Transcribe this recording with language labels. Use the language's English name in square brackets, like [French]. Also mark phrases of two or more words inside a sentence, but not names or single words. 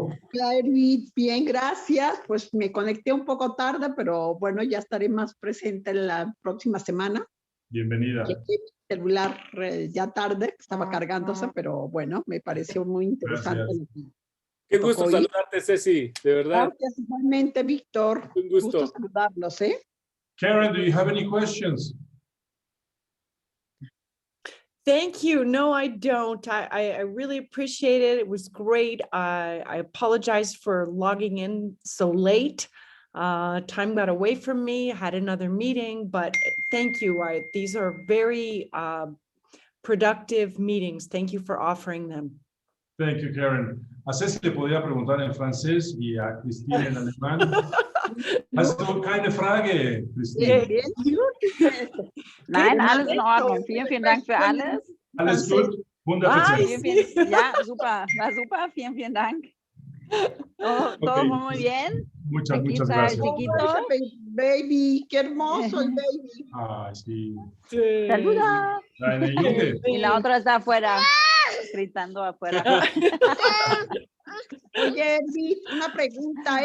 [Spanish] Hola, Herbit, bien, gracias. Pues me conecté un poco tarde, pero bueno, ya estaré más presente la próxima semana. Bienvenida. Mi celular ya tarde, estaba cargándose, pero bueno, me pareció muy interesante. Qué gusto saludarte, Ceci, de verdad. Gracias, igualmente, Víctor. Un gusto. Saludarlos, ¿eh? [English] Karen, do you have any questions? Thank you. No, I don't. I really appreciate it. It was great. I apologize for logging in so late. Time got away from me. I had another meeting, but thank you. These are very productive meetings. Thank you for offering them. Thank you, Karen. [Spanish] A Ceci le podía preguntar en francés y a Cristina en alemán. [German] Hast du keine Frage, Cristina? Nein, alles in Ordnung. Vielen Dank für alles. Alles gut? 100%. Ja, super. War super. Vielen Dank. [Spanish] Todo muy bien. Muchas gracias. Baby, qué hermoso el baby. Ay, sí. Saluda. Y la otra está afuera, gritando afuera. Oye, Herbit, una pregunta.